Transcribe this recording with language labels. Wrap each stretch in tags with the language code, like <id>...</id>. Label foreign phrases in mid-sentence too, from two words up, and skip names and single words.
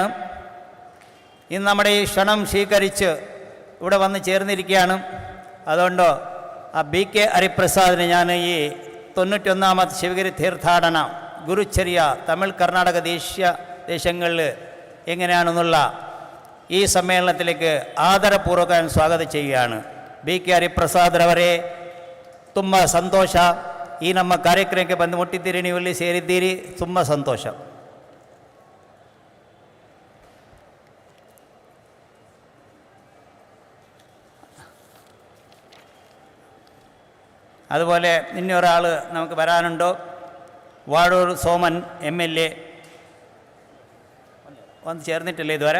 <ml>ഇന്ന് നമ്മുടെ ഈ ക്ഷണം സ്വീകരിച്ച് ഇവിടെ വന്ന് ചേർന്നിരിക്കുകയാണ്. അതുകൊണ്ട് ആ BK ഹരിപ്രസാദിനെ ഞാൻ ഈ 91ാമത് ശിവഗിരി തീർത്ഥാടന ഗുരുചര്യ തമിഴ് കർണാടക ദേശങ്ങളിൽ എങ്ങനെയാണെന്നുള്ള</ml> <kn>ಈ ಸಮ್ಮೇಳನಕ್ಕೆ ಆದರಪೂರ್ವಕ ಸ್ವಾಗತ</kn> <ml>ചെയ്യുകയാണ്.</ml> <kn>ಬಿ ಕೆ ಹರಿಪ್ರಸಾದ್ ರವರೇ, ತುಂಬ ಸಂತೋಷ. ಈ ನಮ್ಮ ಕಾರ್ಯಕ್ರಮಕ್ಕೆ ಬಂದು ಮುಟ್ಟಿದ್ದೀರಿ, ನೀವು ಇಲ್ಲಿ ಸೇರಿದ್ದೀರಿ, ತುಂಬ ಸಂತೋಷ.</kn> <ml>അതുപോലെ ഇനി ഒരാൾ നമുക്ക് വരാനുണ്ടോ? വാഴൂർ സോമൻ MLA വന്ന് ചേർന്നിട്ടില്ല ഇതുവരെ.</ml>